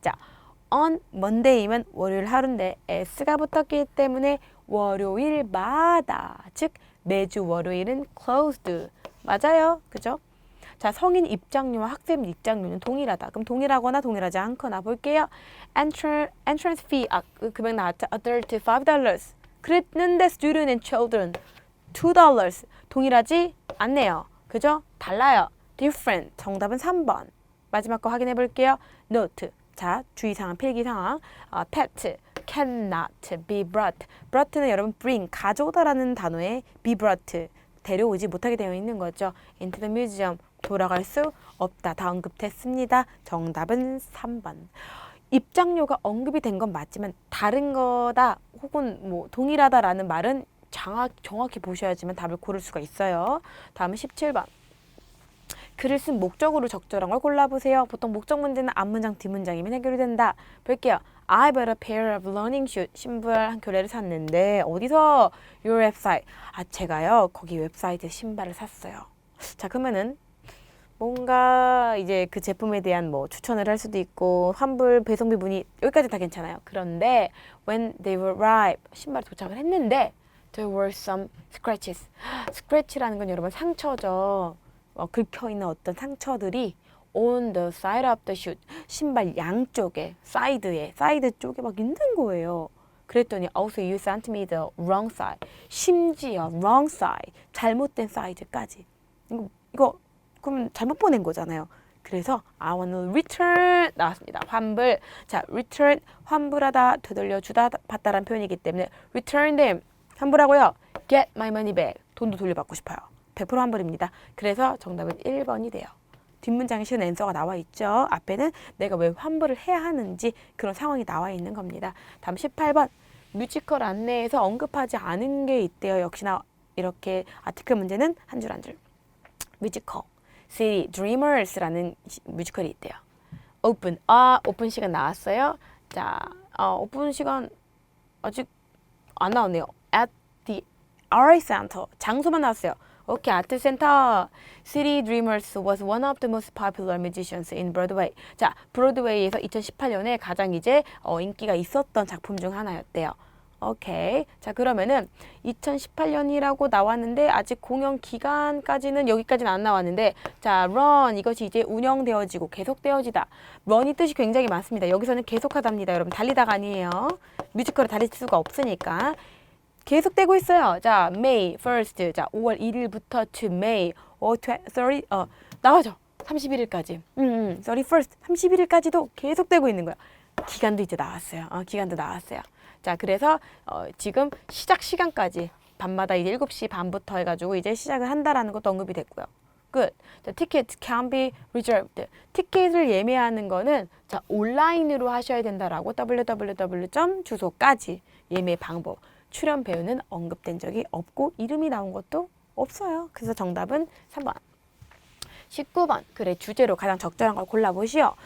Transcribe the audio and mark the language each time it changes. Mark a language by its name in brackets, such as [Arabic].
[Korean] 자, on Monday면 월요일 하루인데 S가 붙었기 때문에 월요일마다. 즉, 매주 월요일은 closed. 맞아요. 그죠? 자, 성인 입장료와 학생 입장료는 동일하다. 그럼 동일하거나 동일하지 않거나 볼게요. Entrance fee, 금액 나왔죠? [English] Adult $5. 그랬는데 student and children $2. [Korean] 동일하지 않네요. 그죠? 달라요. different. 정답은 3번. 마지막 거 확인해 볼게요. note. 자, 주의사항, 필기사항. pet. [English] cannot be brought. [Korean] brought는 여러분 bring, 가져오다라는 단어에 be brought. 데려오지 못하게 되어 있는 거죠. [English] into the museum. [Korean] 돌아갈 수 없다. 다 언급됐습니다. 정답은 3번. 입장료가 언급이 된 건 맞지만 다른 거다 혹은 뭐 동일하다라는 말은 정확히 보셔야지만 답을 고를 수가 있어요. 다음은 17번. 글을 쓴 목적으로 적절한 걸 골라보세요. 보통 목적 문제는 앞문장, 뒷문장이면 해결이 된다. 볼게요. [English] I bought a pair of running shoes. [Korean] 신발 한 켤레를 샀는데 어디서? [English] Your website. 제가요. [Korean] 거기 웹사이트에 신발을 샀어요. 자, 그러면은 뭔가 이제 그 제품에 대한 뭐 추천을 할 수도 있고 환불 배송비 문의 여기까지 다 괜찮아요. [English] 그런데 when they arrived [Korean] 신발이 도착을 했는데 [English] there were some scratches. [Korean] scratch라는 건 여러분 상처죠. 긁혀있는 어떤 상처들이 [English] on the side of the shoe. [Korean] 신발 양쪽에 사이드 쪽에 막 있는 거예요. [English] 그랬더니 also you sent me the wrong side. 심지어 wrong side. [Korean] 잘못된 사이즈까지. 이거 그럼 잘못 보낸 거잖아요. [English] 그래서 I want to return 나왔습니다. [Korean] 환불. 자, return 환불하다, 되돌려주다, 받다라는 표현이기 때문에 return them 환불하고요. [English] get my money back [Korean] 돈도 돌려받고 싶어요. 100% 환불입니다. 그래서 정답은 1번이 돼요. 뒷문장에 쉬운 앤서가 나와 있죠. 앞에는 내가 왜 환불을 해야 하는지 그런 상황이 나와 있는 겁니다. 다음 18번. 뮤지컬 안내에서 언급하지 않은 게 있대요. 역시나 이렇게 아티클 문제는 한 줄 한 줄. 뮤지컬. City Dreamers라는 뮤지컬이 있대요. 오픈. 오픈 시간 나왔어요. 자, 오픈 시간 아직 안 나왔네요. [English] At the Art Center. [Korean] 장소만 나왔어요. 오케이, 아트 센터. [English] City Dreamers was one of the most popular musicians in Broadway. [Korean] 자, 브로드웨이에서 2018년에 가장 이제 인기가 있었던 작품 중 하나였대요. 오케이. 자, 그러면은 2018년이라고 나왔는데 아직 공연 기간까지는 여기까지는 안 나왔는데 자, run 이것이 이제 운영되어지고 계속되어지다. run이 뜻이 굉장히 많습니다. 여기서는 계속하답니다. 여러분 달리다가 아니에요. 뮤지컬을 달릴 수가 없으니까. 계속되고 있어요. 자, May 1st. 자, 5월 1일부터 to May 30 나와죠. 31일까지. 31st. 31일까지도 계속되고 있는 거야. 기간도 이제 나왔어요. 기간도 나왔어요. 자, 그래서 지금 시작 시간까지 밤마다 이제 7시 반부터 해가지고 이제 시작을 한다라는 것도 언급이 됐고요. [English] Good. 자, tickets can be reserved. [Korean] 티켓을 예매하는 거는 자, 온라인으로 하셔야 된다라고 www. 주소까지 예매 방법. 출연 배우는 언급된 적이 없고 이름이 나온 것도 없어요. 그래서 정답은 3번. 19번. 그래, 주제로 가장 적절한 걸 골라보시오.